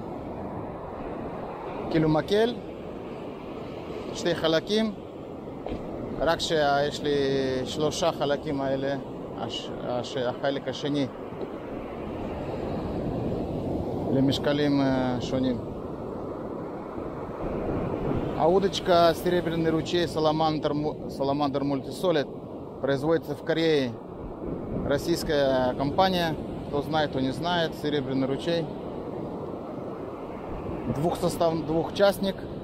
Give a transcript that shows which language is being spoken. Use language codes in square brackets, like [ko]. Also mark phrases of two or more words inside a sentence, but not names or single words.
[he] כאילו מקל, שתי חלקים, רק שיש לי 3 חלקים האלה, החלק השני למשקלים שונים. [ru] Удочка серебряный ручей Salamander Multi-Solid производится в Корее. Российская компания. Кто знает, кто не знает. Серебряный ручей. Двухчастник.